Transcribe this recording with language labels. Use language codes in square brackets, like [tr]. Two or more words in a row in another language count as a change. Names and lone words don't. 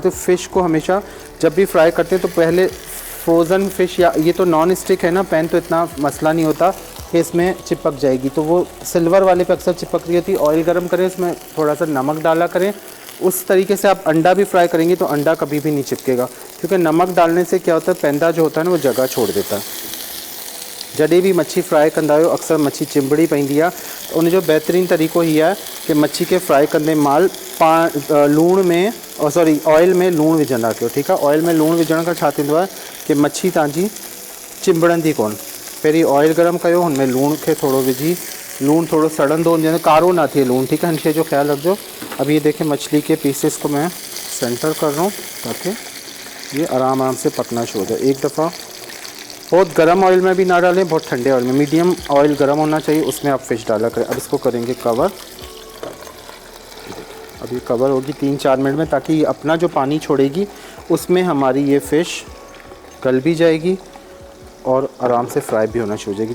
[hi] तो फ़िश को हमेशा जब भी फ्राई करते हैं तो पहले फ्रोज़न फ़िश, या ये तो [en] non stick [hi] है ना पैन, तो इतना मसला नहीं होता कि इसमें चिपक जाएगी, तो वो सिल्वर वाले पे अक्सर चिपक रही होती है। ऑयल गर्म करें, उसमें थोड़ा सा नमक डाला करें। उस तरीके से आप अंडा भी फ्राई करेंगे तो अंडा कभी भी नहीं चिपकेगा, क्योंकि नमक डालने से क्या होता है पैंदा जो होता है ना वो जगह छोड़ देता है। [sd] जॾहिं भी मच्छी फ्राई कंदा आहियो अक्सर मच्छी चिंबड़ी पवंदी आहे, त उनजो बहितरीनु तरीक़ो हीअ आहे कि मच्छी के फ्राई कंदे महिल लूण में और सॉरी ऑयल में लूण विझंदा कयो, ठीकु आहे। ऑयल में लूण विझण खां छा थींदो आहे कि मच्छी तव्हांजी चिंबड़ंदी कोन। पहिरीं ऑयल गरम कयो, हुनमें लूण खे थोड़ो विझी, लूण थोड़ो सड़ंदो वञे, कारो ना थिए लूण, [hi] ठीक है। [sd] इन शइ जो ख्याल रखिजो। [hi] अब ये देखें मछली के पीसेस को मैं सेंटर कर रहा हूँ ताकि ये आराम आराम से पकना शुरू हो जाए। एक दफ़ा बहुत गर्म ऑयल में भी ना डालें, बहुत ठंडे ऑयल में, मीडियम ऑयल गर्म होना चाहिए, उसमें आप फ़िश डाला करें। अब इसको करेंगे कवर। अब ये कवर होगी 3-4 मिनट में, ताकि ये अपना जो पानी छोड़ेगी उसमें हमारी ये फ़िश गल भी जाएगी और आराम से फ्राई भी होना शुरू हो जाएगी।